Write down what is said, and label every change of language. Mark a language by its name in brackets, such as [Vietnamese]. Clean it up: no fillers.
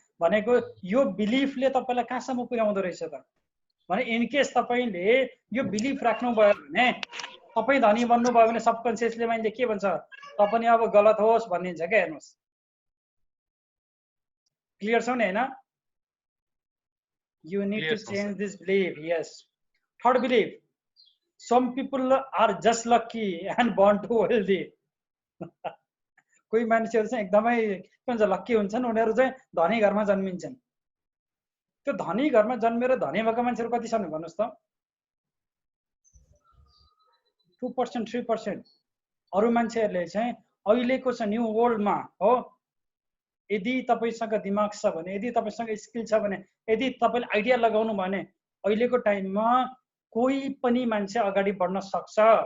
[Nepali] भनेको यो बिलिफले तपाईँलाई कहाँसम्म पुर्याउँदो रहेछ त भने इनकेस तपाईँले यो बिलिफ राख्नुभयो भने तपाईँ धनी बन्नुभयो भने सबकन्सियसली माइन्डले के भन्छ, त पनि अब गलत होस् भनिदिन्छ क्या। हेर्नुहोस्, क्लियर छ नि, होइन? [English] You need to change this belief. Yes. Third belief, some people are just lucky and born too wealthy. [Nepali] कोही मान्छेहरू चाहिँ एकदमै के भन्छ लक्की हुन्छन्, उनीहरू चाहिँ धनी घरमा जन्मिन्छन्। त्यो धनी घरमा जन्मेर धनी भएका मान्छेहरू कति छन् भन्नुहोस् त? 2% 3%। अरू मान्छेहरूले चाहिँ अहिलेको छ न्यू वर्ल्डमा, हो, यदि तपाईँसँग दिमाग छ भने, यदि तपाईँसँग स्किल छ भने, यदि तपाईँले आइडिया लगाउनु भने अहिलेको टाइममा कोही पनि मान्छे अगाडि बढ्न सक्छ।